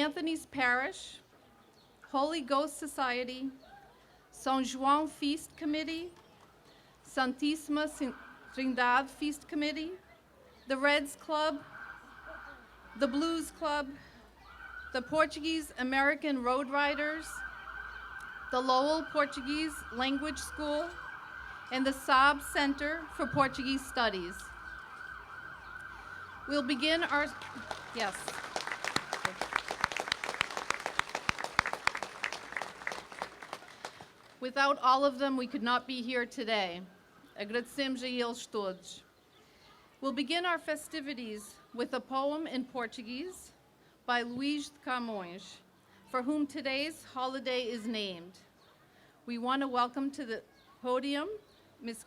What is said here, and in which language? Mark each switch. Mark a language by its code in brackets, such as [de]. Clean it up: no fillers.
[en] Anthony's Parish, Holy Ghost Society, São João Feast Committee, Santíssima Trindade Feast Committee, the Reds Club, the Blues Club, the Portuguese American Road Riders, the Lowell Portuguese Language School, and the Saab Center for Portuguese Studies. We'll begin our, yes. Without all of them, we could not be here today. [pt] Agradecemos a eles todos. [en] We'll begin our festivities with a poem in Portuguese by Luís de Camões, for whom today's holiday is named. We want to welcome to the podium Ms.